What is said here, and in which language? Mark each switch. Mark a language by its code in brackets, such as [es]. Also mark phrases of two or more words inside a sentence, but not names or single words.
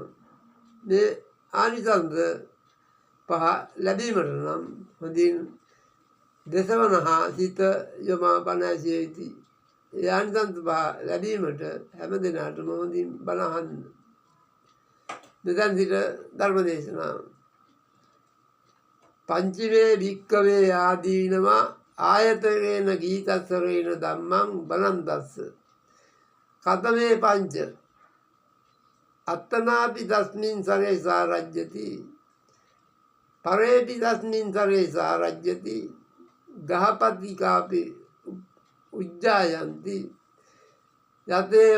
[si] මේ ආනිසංස 5 ලැබීමට නම් හොඳින් දෙසවනහා සිත යොමා බණ ඇසිය යුතුයි. ඒ ආනිසංස 5 ලැබීමට හැම දිනකටම හොඳින් බණ අහන්න. මෙතන සිට ධර්ම දේශනාව. [pi] පංචමේ භික්ඛවේ ආදීනවා ආයතකේන ගීතස්සරේන ධම්මං බලන්තස්ස කතමේ පංච අත්තනාපි තස්මින් සරේ සාරජ්‍යති පරේපි තස්මින් සරේ සාරජ්‍යති ගහපති කාපි උජ්ජායන්ති යතේව